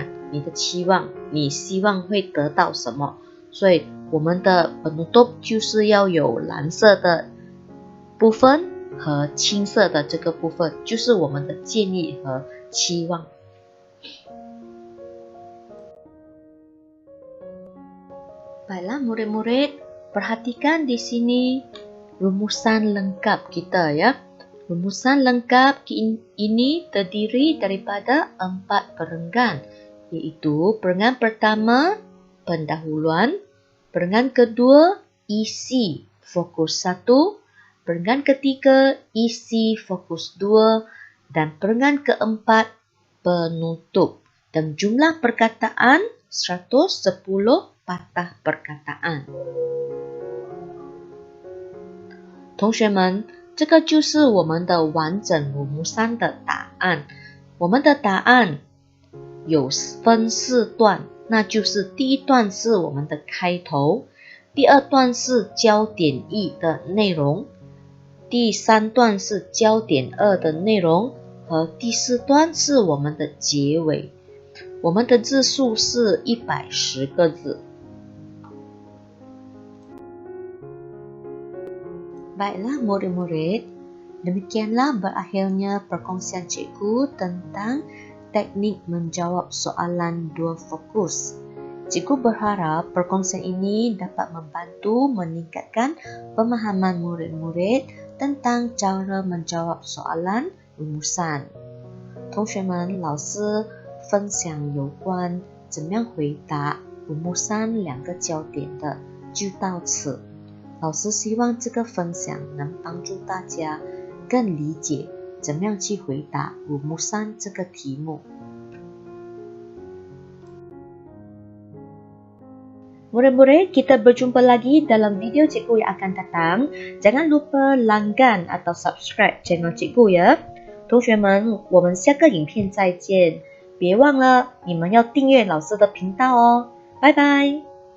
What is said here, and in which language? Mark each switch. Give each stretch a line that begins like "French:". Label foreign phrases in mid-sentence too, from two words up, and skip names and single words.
Chinese: 你的期望，你希望会得到什么？所以我们的penutup就是要有蓝色的部分和青色的这个部分，就是我们的建议和期望。
Malay: Baiklah murid-murid, perhatikan di sini rumusan lengkap kita ya. Rumusan lengkap ini terdiri daripada 4 perenggan, iaitu perenggan pertama, pendahuluan, perenggan kedua, isi fokus 1, perenggan ketiga, isi fokus 2, dan perenggan keempat, penutup. Dan jumlah perkataan 110 patah perkataan.
Chinese: 同学们，这个就是我们的完整鲁木山的答案。我们的答案有分4段，那就是第1段是我们的开头，第2段是焦点1的内容，第3段是焦点2的内容，和第4段是我们的结尾。我们的字数是110个字。
Malay: Baiklah murid-murid, demikianlah berakhirnya perkongsian cikgu tentang teknik menjawab soalan 2 fokus. Cikgu berharap perkongsian ini dapat membantu meningkatkan pemahaman murid-murid tentang cara menjawab soalan rumusan.
Chinese: 同学们，老师分享有关怎么样回答rumusan 2个焦点的就到此。老师希望这个分享能帮助大家更理解怎么样去回答rumusan这个题目。
Malay: Murid-murid, kita berjumpa lagi dalam video cikgu yang akan datang. Jangan lupa langgan atau
English: subscribe channel
Malay: cikgu ya.
Chinese: 同学们，我们下个影片再见。别忘了，你们要订阅老师的频道哦。拜拜。